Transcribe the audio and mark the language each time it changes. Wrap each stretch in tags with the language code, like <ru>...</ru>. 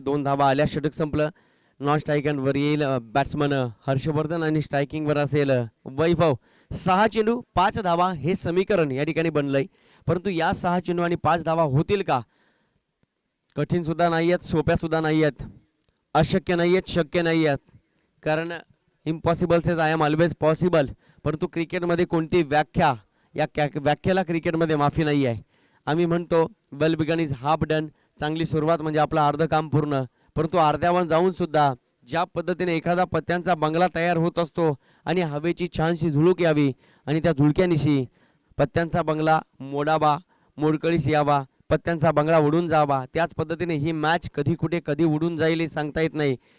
<mr>2 धावा आल्या, षटक संपलं. नॉन स्ट्रायकर वर येईल बॅट्समन हर्षवर्धन आणि स्ट्रायकिंग वर असेल वैभव. 6 चेंडू 5 धावा हे समीकरण या ठिकाणी बनलंय. परंतु या 6 चेंडू आणि 5 धावा होतील का? कठीण सुद्धा नाही आहेत, सोप्या सुद्धा नाही आहेत, अशक्य नाही आहेत, शक्य नाही आहेत.</mr> <en>कारण impossible says I am always possible.</en> <mr>परंतु क्रिकेटमध्ये कोणती व्याख्या, या व्याख्येला क्रिकेटमध्ये माफी नाही आहे. आम्ही म्हणतो</mr> <en>Well begun is half done.</en> <mr>चांगली सुरुवात म्हणजे आपलं अर्ध काम पूर्ण. परंतु अर्ध्यावर जाऊन सुद्धा ज्या पद्धतीने एखादा पत्त्यांचा बंगला तयार होत असतो आणि हवेची छानशी झुळूक यावी आणि त्या झुळक्यानिशी पत्त्यांचा बंगला मोडावा, मोडकळीस यावा, पत्त्यांचा बंगला उडून जावा, त्याच पद्धतीने ही मॅच कधी कुठे कधी उडून जाईल हे सांगता येत नाही.</mr>